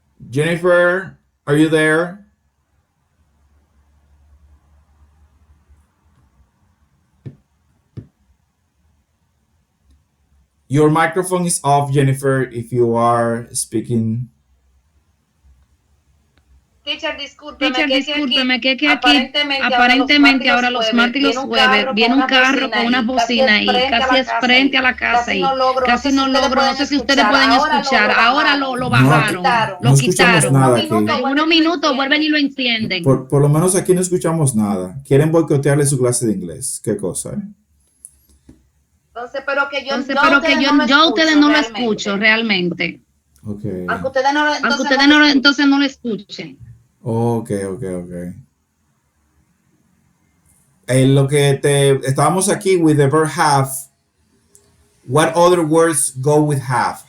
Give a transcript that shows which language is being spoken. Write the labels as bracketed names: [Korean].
[English] Jennifer, are you there? Your microphone is off, Jennifer, if you are speaking. [Spanish] Teacher, discúlpeme que aquí aparentemente ahora los martes y los jueves viene un carro con una bocina y casi es frente a la casa y casi no logro, no sé si ustedes pueden escuchar. Ahora lo bajaron, no lo escuchamos quitaron. nada aquí. En unos minutos vuelven y lo encienden. Por lo menos aquí no escuchamos nada. Quieren boicotearle su clase de inglés. Qué cosa, ¿eh? Entonces, pero que yo a ustedes no lo escucho realmente. [English] Okay. [Spanish] Aunque ustedes entonces no lo escuchen. [English] Okay. [Spanish] Lo que estábamos aquí [English] with the verb have. What other words go with have?